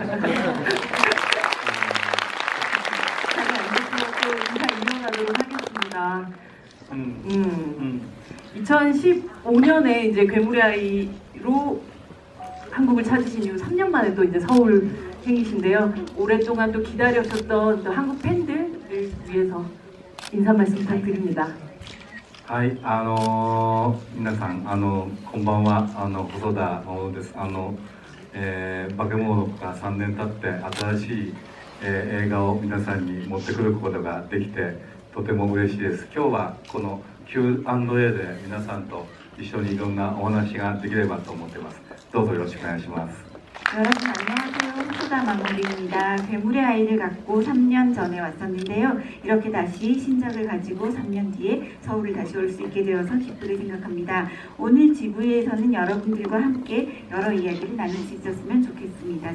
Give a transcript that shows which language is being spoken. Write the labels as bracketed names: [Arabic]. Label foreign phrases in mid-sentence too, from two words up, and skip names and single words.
[Korean] 인사 인용하도록 하겠습니다. 2015년에 이제 괴물의 아이로 한국을 찾으신 이후 3년 만에 또 이제 서울 행이신데요. 오랫동안 또 기다려셨던 또 한국 팬들을 위해서 인사 말씀 부탁드립니다. [Japanese] はい、皆さん、こんばんは、細田守です。化け物が3年経って新しい、映画を皆さんに持ってくることができてとても嬉しいです。今日はこの Q&A で皆さんと一緒にいろんなお話ができればと思っています。どうぞよろしくお願いします。 [Korean] 여러분 안녕하세요. 호소다 마무리입니다. 괴물의 아이를 갖고 3년 전에 왔었는데요. 이렇게 다시 신작을 가지고 3년 뒤에 서울을 다시 올 수 있게 되어서 기쁘게 생각합니다. 오늘 GV에서는 여러분들과 함께 여러 이야기를 나눌 수 있었으면 좋겠습니다.